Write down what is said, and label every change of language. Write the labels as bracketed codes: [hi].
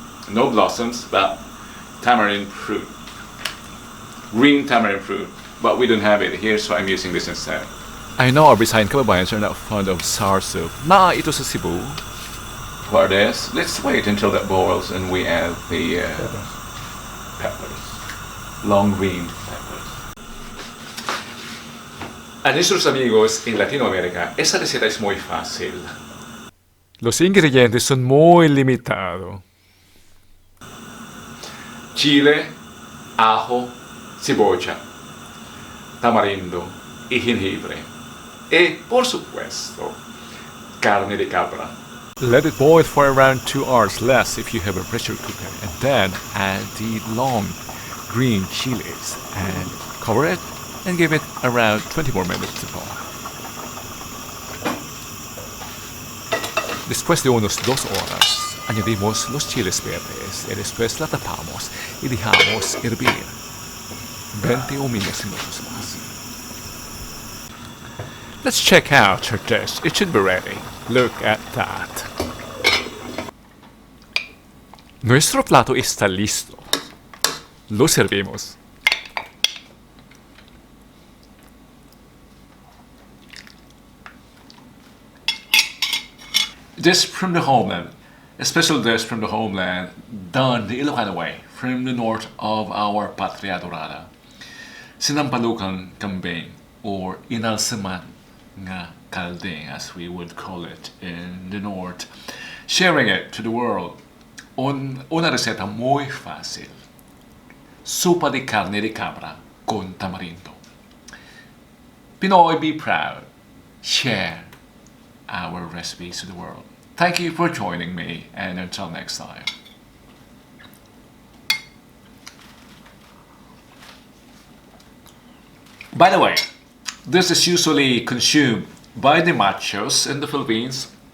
[en] No blossoms, but tamarind fruit. Green tamarind fruit, but we don't have it here, so I'm using this instead. I know our Visayan kababayans are not fond of sour soup. [tl] Ito sa Cebu. [en] For this, let's wait until that boils and we add the peppers. Long green peppers. [es] A nuestros amigos en Latinoamérica, esa receta es muy fácil. Los ingredientes son muy limitados. Chile, ajo, cebolla, tamarindo y jengibre. Y, por supuesto, carne de cabra. [en] Let it boil for around 2 hours less if you have a pressure cooker, and then add the long green chilies and cover it and give it around 20 more minutes to boil. [es] Después de unos 2 horas, añadimos los chiles verdes y después la tapamos y dejamos hervir 20 o minutos más. [en] Let's check out our dish. It should be ready. Look at that. [es] Nuestro plato está listo. Lo servimos. [en] Dish from the homeland. A special dish from the homeland done the Ilocano way from the north of our Patria Dorada. Sinampalukang Kambing, or inalsaman nga kalding, as we would call it in the north, sharing it to the world. [es] Una receta muy fácil. Sopa de carne de cabra con tamarindo. [en] Pinoy, be proud. Share our recipes to the world. Thank you for joining me, and until next time. By the way, this is usually consumed by the machos in the Philippines.